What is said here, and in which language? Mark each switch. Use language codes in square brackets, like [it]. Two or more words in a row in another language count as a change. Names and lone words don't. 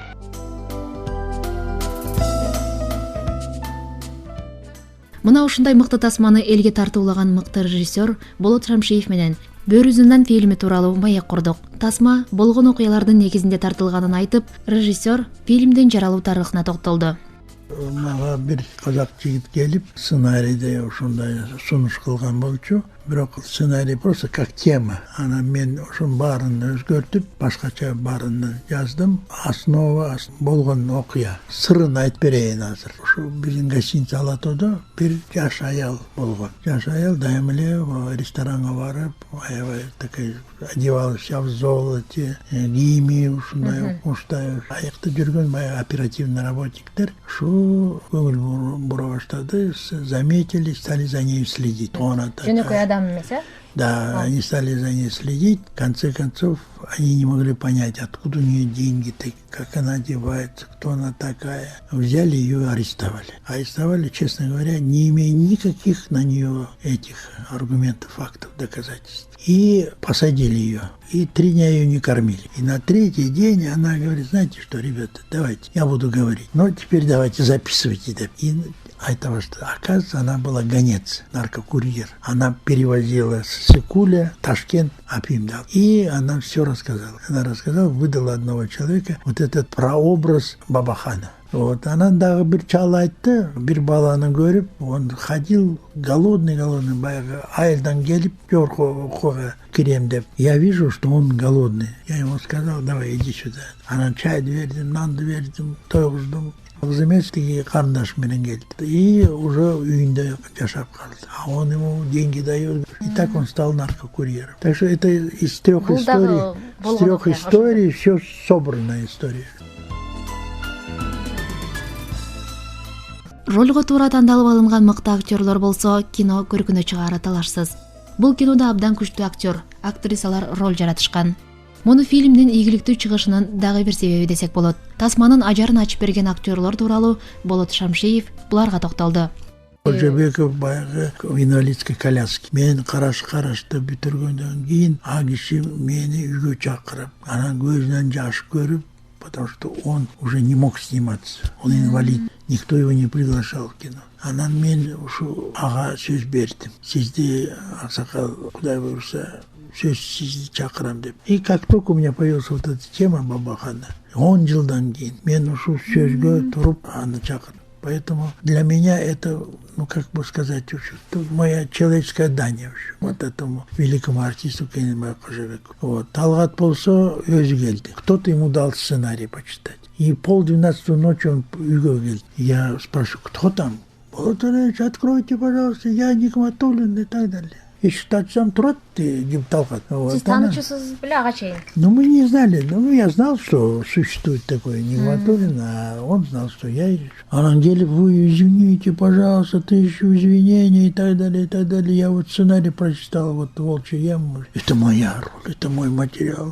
[ky] Мына ушундай мыкты тасманы элге тартуулаган мыкты режиссер Болот Шамшиев менен Бөрүзүндан фильми тууралуу маек курдук. Тасма болгон окуялардын негизинде тартылганын айтып, режиссер фильмдин жаралуу тарыхына токтолду. Мага бир казак жигит келип, сценарийде ушундай сунуш кылган болчу. [ru] Бирок сценарий просто как тема. [ky] Ана мен ошонун баарын өзгөртүп, башкача баарын жаздым. Основа болгон окуя. Сырын айтып берейин азыр. Ушу биздин гостиница Алатоодо бир жаш аял болгон. Жаш аял дайым эле ресторанга барып, аябай [ru] такой одевалась в золоте, [ky] кийими ушундай уштай аякта жүргөн баягы оперативный работниктер. Ушу көңүл бура баштады, [ru] заметили, стали за ней следить. [ky] Жөнөкөй адам эмес, э? [ru] Да, они стали за ней следить. В конце концов, они не могли понять, откуда у нее деньги, как она одевается, кто она такая. Взяли ее и арестовали. Арестовали, честно говоря, не имея никаких на нее этих аргументов, фактов, доказательств. И посадили ее. И 3 дня ее не кормили. И на 3-й день она говорит: знаете что, ребята, давайте, я буду говорить. Но теперь давайте записывайте. И этого, что, оказывается, она была гонец, наркокурьер. Она перевозила с Сыкуля в Ташкент опиум дал. И она все рассказала. Она рассказала, выдала одного человека вот этот прообраз Бабахана. [ky] Вот, она дагы бир чал айтты, бир баланы көрүп, [ru] он ходил голодный, [ky] баягы айылдан келип, жоркого кирем деп. [ru] Я вижу, что он голодный. Я ему сказал: давай, иди сюда. [ky] Анан чайды бердим, нанды бердим, тойгуздум. Кыз эмес, тиги карындаш менен келди. [ru] И уже [ky] үйүндө жашап калды. [ru] А он ему деньги дает. И так он стал наркокурьером. Так что это из 3 историй. Из 3 историй все собранная история. [ky] Ролго туура тандалып алынган мыкты актерлор болсо кино көркүнө чыгаары талашсыз. Бул кинода абдан күчтүү актер, актрисалар роль жаратышкан. Муну фильмдин ийгиликтүү чыгышынын дагы бир себеби десек болот. Тасманын ажарын ачып берген актерлор тууралуу Болот Шамшиев буларга токтолду. [ru] Кожобеков баягы в инвалидской коляске. [ky] Мен карашты бүтүргөндөн кийин а киши мени үйгө чакырып, анан көзүнөн жаш көрүп, [ru] потому что он уже не мог сниматься. Он инвалид. Никто его не приглашал в кино. [ky] Анан мен ушу ага сөз бердим. Сизди аксакал Кудай буйруса сөз сизди чакырам деп. [ru] И как только у меня появилась вот эта тема Бабахана, [ky] 10 жылдан кийин мен ушу сөзгө туруп аны чакырдым. [ru] Поэтому для меня это, ну как бы сказать, моя человеческая дань вот этому великому артисту Кененбай Кожобекову. Вот. [ky] Талгат болсо өзү келди. [ru] Кто-то ему дал сценарий почитать. И 11:30 ночи он [ky] үйгө келди. [ru] Я спрашиваю: кто там? Болот Ильич, откройте, пожалуйста, я Нигматуллин и так далее. [ky] Ишикти ачсам турат деп Талгат. Сиз таануучусуз беле ага чейин? [ru] Ну, мы не знали. Ну, я знал, что существует такой Нигматуллин, а он знал, что я. [ky] Она деле, [ru] вы извините, пожалуйста, тысячу извинений и так далее, и так далее. Я вот сценарий прочитал, вот «Волчья яма». Это моя роль, это мой материал.